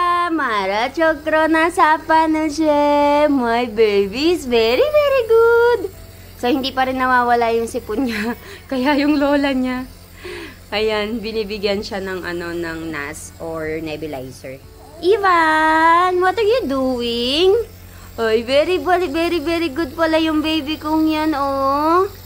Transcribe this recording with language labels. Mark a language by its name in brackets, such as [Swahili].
[Gujarati] Mara chokro na sapa [Filipino] na siya. [English] My baby is very, very good. [Filipino] So, hindi pa rin nawawala yung sipon niya. Kaya yung lola niya. Ayan, binibigyan siya ng ng NAS or nebulizer. [English] Ivan, what are you doing? [Filipino] Ay, [English] very, very good [Filipino] pala yung baby kong yan, oh.